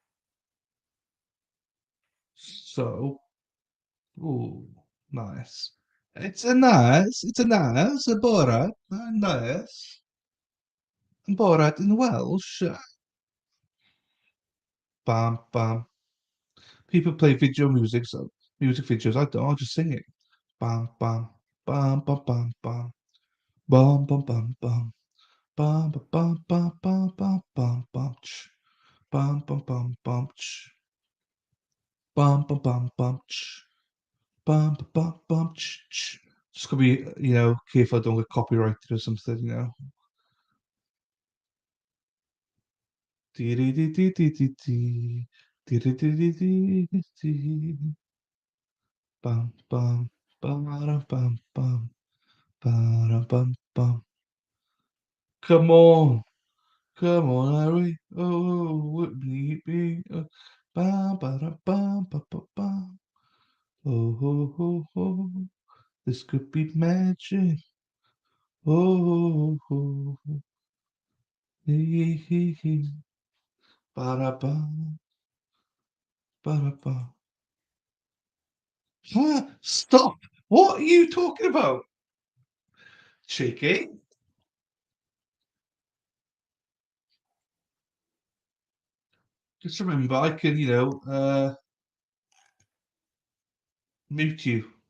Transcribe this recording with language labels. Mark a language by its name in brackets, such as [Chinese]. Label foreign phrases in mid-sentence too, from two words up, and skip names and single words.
[English] So, oh, nice. It's a nice, Borat, nice. Borat in Welsh. Bam, bam. People play music videos. I don't. I'll just sing it. Bam, bam, bam, bam, bam, bam, bam, bam, bam, bam, bam, bam, bam, bam, bam, bam, bam, ch, bam, bam, bam, bam, ch, bam, bam, bam, bam, ch, bam, bam, bam, bam, ch, ch. Just gotta be, careful I don't get copyrighted or something. Dee dee dee dee dee dee dee. Dee dee dee dee dee dee dee. Bum bum bum bum bum bum bum bum. Come on, come on, Harry. Oh, wouldn't he be? Bum ba da bum ba ba bum. Oh ho ho ho. This could be magic. Oh ho ho. Hee hee hee. Ba da bum ba da bum. Huh? Stop! What are you talking about? Cheeky. Just remember, I can, mute you.